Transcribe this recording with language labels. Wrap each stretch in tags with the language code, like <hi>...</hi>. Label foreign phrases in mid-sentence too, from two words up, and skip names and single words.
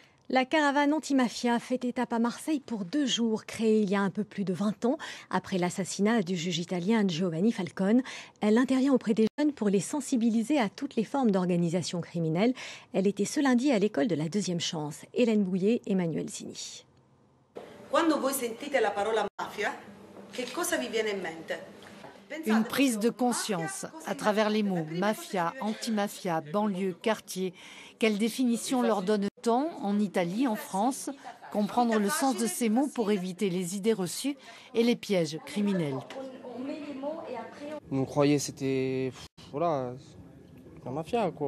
<fr>La caravane antimafia fait étape à Marseille pour 2 jours, créée il y a un peu plus de 20 ans, après l'assassinat du juge italien Giovanni Falcone. Elle intervient auprès des jeunes pour les sensibiliser à toutes les formes d'organisation criminelle. Elle était ce lundi à l'école de la Deuxième Chance. Hélène Bouillet, Emmanuel Zini.</fr> <it>Quando voi sentite la parola mafia, che cosa vi viene in mente?</it> <fr>Une prise de conscience à travers les mots mafia, antimafia, banlieue, quartier. Quelle définition leur donne-t-on en Italie, en France? Comprendre le sens de ces mots pour éviter les idées reçues et les pièges criminels. On croyait que c'était voilà, la mafia, quoi.</fr>